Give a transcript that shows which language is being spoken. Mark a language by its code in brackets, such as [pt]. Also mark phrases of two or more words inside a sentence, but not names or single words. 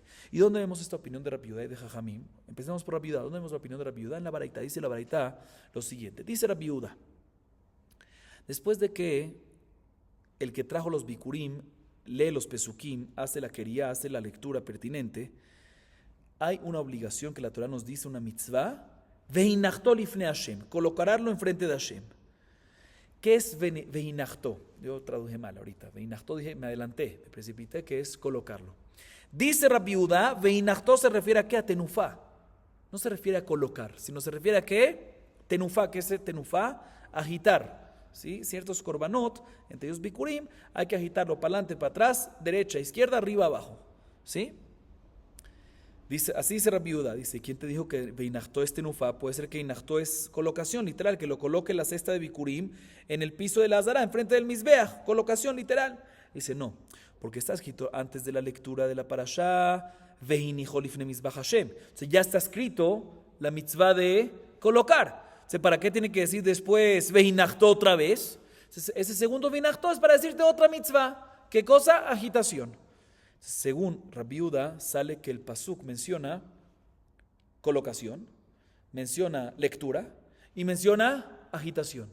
[es] ¿Y dónde vemos esta opinión de Rabbi Yehuda y de Jajamim? Empecemos por Rabbi Yehuda. ¿Dónde vemos la opinión de Rabbi Yehuda? En la Baraita. Dice la Baraita lo siguiente. Dice Rabbi Yehuda, después de que el que trajo los bikurim lee los pesukim, hace la quería, hace la lectura pertinente, hay una obligación que la Torah nos dice, una mitzvah, [he] והנחתו לפני השם, [es] colocarlo enfrente de Hashem. ¿Qué es veinachto? Yo traduje mal ahorita. Veinachto, dije, me adelanté, me precipité, que es colocarlo. Dice Rabbi Yehuda, veinachto se refiere a qué? A tenufá. No se refiere a colocar, sino se refiere a qué? Tenufá. ¿Qué es tenufá? Agitar. ¿Sí? Ciertos korbanot, entre ellos bikurim, hay que agitarlo para adelante, para atrás, derecha, izquierda, arriba, abajo. ¿Sí? Dice, así dice Rabbi Yehuda, dice, ¿quién te dijo que veinachto es tenufá? Puede ser que veinachto es colocación, literal, que lo coloque la cesta de bikurim en el piso de la azara, enfrente del mizbeach, colocación literal. Dice, no, porque está escrito antes de la lectura de la parashá, [he] והניחו לפני מזבח השם. [es] O sea, ya está escrito la mitzvah de colocar. ¿Para qué tiene que decir después veinachto otra vez? Ese segundo veinachto es para decirte otra mitzvah. ¿Qué cosa? Agitación. Según Rabbi Yehuda, sale que el pasuk menciona colocación, menciona lectura y menciona agitación.